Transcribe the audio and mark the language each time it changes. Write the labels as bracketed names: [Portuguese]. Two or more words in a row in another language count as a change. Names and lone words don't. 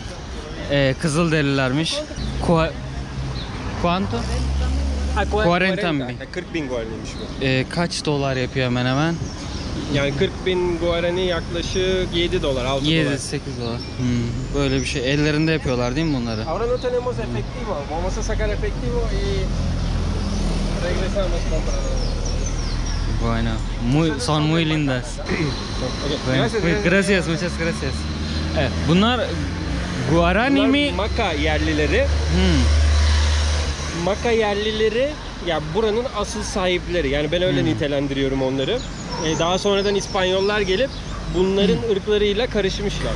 [Turkish] Kızılderililermiş. Cuánto? 40.000. 40.000 guaraniymiş bu. Kaç dolar yapıyor hemen hemen? Yani 40.000 guarani yaklaşık 7 dolar, 6 dolar. 7-8 dolar. Böyle bir şey. Ellerinde yapıyorlar değil mi bunları? [Spanish] Ahora no tenemos efectivo. Vamos a sacar efectivo y regresamos Bueno. Son muy lindas. Bueno, gracias, muchas gracias. [Turkish] Evet, bunlar Guarani Bunlar mi? Maka yerlileri. Maka yerlileri ya buranın asıl sahipleri. Yani ben öyle nitelendiriyorum onları. Daha sonradan İspanyollar gelip bunların ırklarıyla karışmışlar.